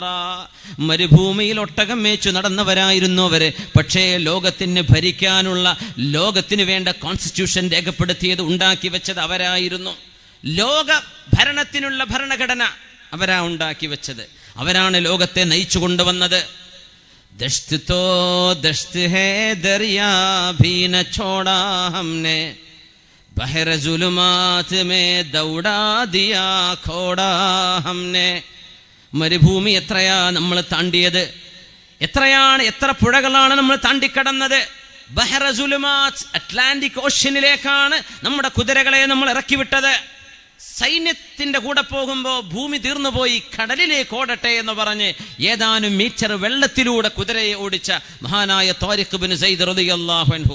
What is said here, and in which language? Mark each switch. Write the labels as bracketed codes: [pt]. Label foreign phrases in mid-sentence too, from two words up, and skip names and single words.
[ml] മരുഭൂമിയിൽ ഒട്ടകം മേച്ചു നടന്നവരായിരുന്നു അവര്. പക്ഷേ ലോകത്തിന് ഭരിക്കാനുള്ള, ലോകത്തിന് വേണ്ട കോൺസ്റ്റിറ്റ്യൂഷൻ രേഖപ്പെടുത്തിയത്, ഉണ്ടാക്കി വെച്ചത് അവരായിരുന്നു. ലോക ഭരണത്തിനുള്ള ഭരണഘടന അവരാ ഉണ്ടാക്കി വെച്ചത്. അവരാണ് ലോകത്തെ നയിച്ചു കൊണ്ടുവന്നത്. [ur] دشت تو دشت ہے دریا بھی نہ چھوڑا ہم نے، بحر ظلمات میں دوڑا دیا کھوڑا ہم نے. [ml] മരുഭൂമി എത്രയാ നമ്മൾ താണ്ടിയത്, എത്ര പുഴകളാണ് നമ്മൾ താണ്ടിക്കടന്നത്. ബഹറ സുലുമാത്ത്, അറ്റ്ലാന്റിക് ഓഷ്യനിലേക്കാണ് നമ്മുടെ കുതിരകളെ നമ്മൾ ഇറക്കി വിട്ടത്. സൈന്യത്തിന്റെ കൂടെ പോകുമ്പോൾ ഭൂമി തീർന്നുപോയി, കടലിലേക്ക് ഓടട്ടെ എന്ന് പറഞ്ഞ് ഏതാനും മീറ്റർ വെള്ളത്തിലൂടെ കുതിരയെ ഓടിച്ച മഹാനായ താരിഖ് ഇബ്നു സൈദ് [ar] رضي الله عنه.